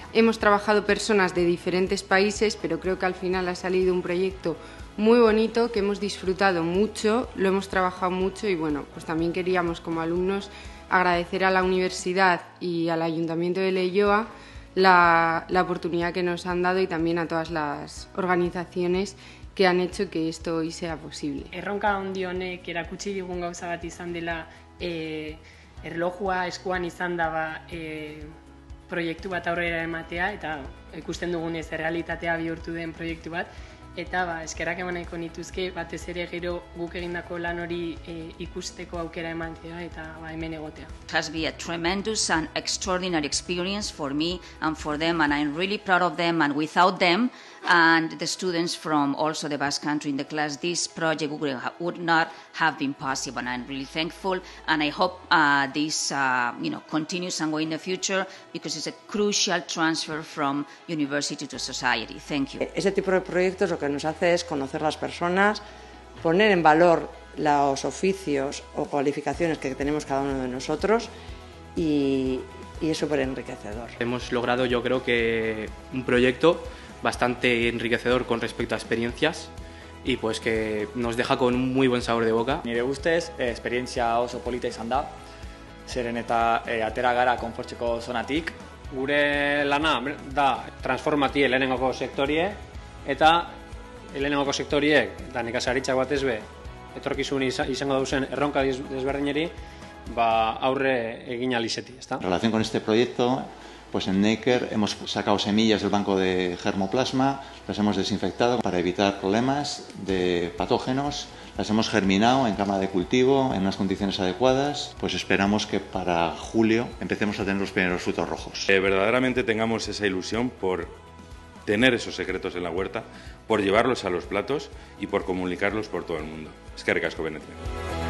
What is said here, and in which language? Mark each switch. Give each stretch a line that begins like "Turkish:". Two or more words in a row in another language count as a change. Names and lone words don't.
Spanish: Hemos trabajado personas de diferentes países, pero creo que al final ha salido un proyecto muy bonito que hemos disfrutado mucho, lo hemos trabajado mucho y bueno, pues también queríamos como alumnos agradecer a la universidad y al Ayuntamiento de Leioa la oportunidad que nos han dado y también a todas las organizaciones que han hecho que esto hoy sea posible.
Basque: Erronka handi honek erakutsi digun gauza bat izan dela erlojua eskuan izan daba proiektu bat aurrera ematea eta ikusten dugunez errealitatea bihurtu den proiektu bat eta eskerrak eman nahiko nituzke batez ere gero guk egindako lan hori ikusteko aukera ematea eta hemen egotea.
English: It has been a tremendous and extraordinary experience for me and for them, and I'm really proud of them, and without them and the students from also the Basque Country in the class, this project would not have been possible, and I'm really thankful, and I hope this continues and go in the future because it's a crucial transfer from university to society. Thank you.
Spanish: Este tipo de proyectos lo que nos hace es conocer las personas, poner en valor los oficios o cualificaciones que tenemos cada uno de nosotros y es súper enriquecedor. Hemos logrado, yo creo que un proyecto bastante enriquecedor con respecto a experiencias y pues que nos deja con un muy buen sabor de boca.
Basque: Nire ustez, esperientzia oso polita izan da, zeren eta atera gara konfortzeko zonatik. Gure lana da transformatie lehenengoko sektorie eta lehenengoko sektoriek eta nekazaritzak batez be etorkizun izango dauzen erronka desberdineri aurre egin ahal izeti,
Spanish: ¿está? En relación con este proyecto, pues en Neiker hemos sacado semillas del banco de germoplasma, las hemos desinfectado para evitar problemas de patógenos, las hemos germinado en cámara de cultivo en unas condiciones adecuadas, pues esperamos que para julio empecemos a tener los primeros frutos rojos. Verdaderamente tengamos esa ilusión por tener esos secretos en la huerta, por llevarlos a los platos y por comunicarlos por todo el mundo.
Basque: Eskerrik asko, Venecia.